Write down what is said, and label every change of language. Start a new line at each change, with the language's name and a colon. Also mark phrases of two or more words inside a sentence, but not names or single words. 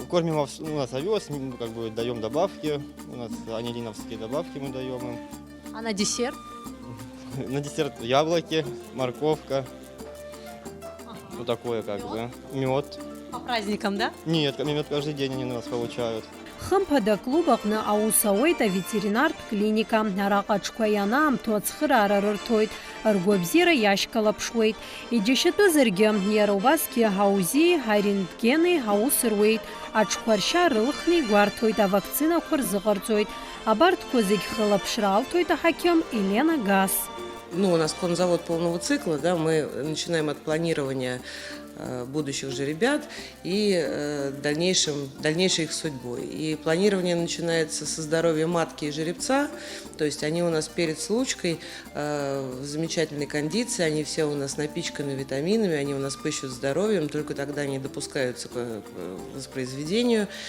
Russian: Кормим у нас овес, как бы даем добавки. У нас анилиновские добавки мы даем им. А на десерт? На десерт яблоки, морковка. Вот такое как бы. Мед. По праздникам, да? Нет, мед каждый день они у нас получают.
Abkhazian: Хымԥада клуб аҟны аус ауеит аветеринартә клиника. Араҟа аҽқәа амҭо ацхыраара рырҭоит, ргәабзиара иашьклаԥшуеит. Иџьашьатәызаргьы иара убасгьы ҳаузии, ҳарентгени аус руеит. Аҽқәа ршьа рылхны игәарҭоит, авакцинақәа рзыҟарҵоит. Абарҭқәа зегь хылаԥшра алҭоит аҳақьым Елена Гас.
Russian: Ну, у нас конзавод полного цикла, да, мы начинаем от планирования будущих жеребят и дальнейшей их судьбой. И планирование начинается со здоровья матки и жеребца, то есть они у нас перед случкой в замечательной кондиции, они все у нас напичканы витаминами, они у нас пыщут здоровьем, только тогда они допускаются к воспроизведению.